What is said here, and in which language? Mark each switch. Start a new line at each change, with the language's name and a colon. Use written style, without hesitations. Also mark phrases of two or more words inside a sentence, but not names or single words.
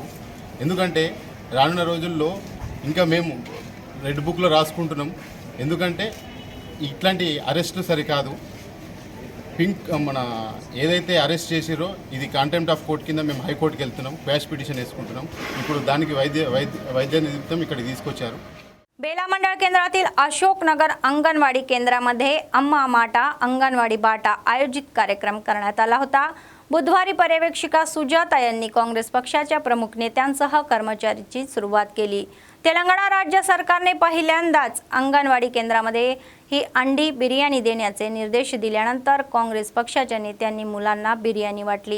Telugu: ఎందుకంటే రానున్న రోజుల్లో ఇంకా మేము రెడ్ బుక్లో రాసుకుంటున్నాం. ఎందుకంటే ఇట్లాంటి అరెస్టులు సరికాదు. మన ఏదైతే అరెస్ట్ చేసిరో ఇది కాంటెంప్ట్ ఆఫ్ కోర్ట్ కింద మేము హైకోర్టుకి వెళ్తున్నాం, క్వాష్ పిటిషన్ వేసుకుంటున్నాం. ఇప్పుడు దానికి వైద్య నిమిత్తం ఇక్కడికి తీసుకొచ్చారు.
Marathi: बेला मंडळ केंद्रातील अशोकनगर अंगणवाडी केंद्रामध्ये अम्मा माटा अंगणवाडी बाटा आयोजित कार्यक्रम करण्यात आला होता. बुधवारी पर्यवेक्षिका सुजाता यांनी काँग्रेस पक्षाच्या प्रमुख नेत्यांसह कर्मचाऱ्यांची सुरुवात केली. तेलंगणा राज्य सरकारने पहिल्यांदाच अंगणवाडी केंद्रामध्ये ही अंडी बिर्याणी देण्याचे निर्देश दिल्यानंतर काँग्रेस पक्षाच्या नेत्यांनी मुलांना बिर्याणी वाटली.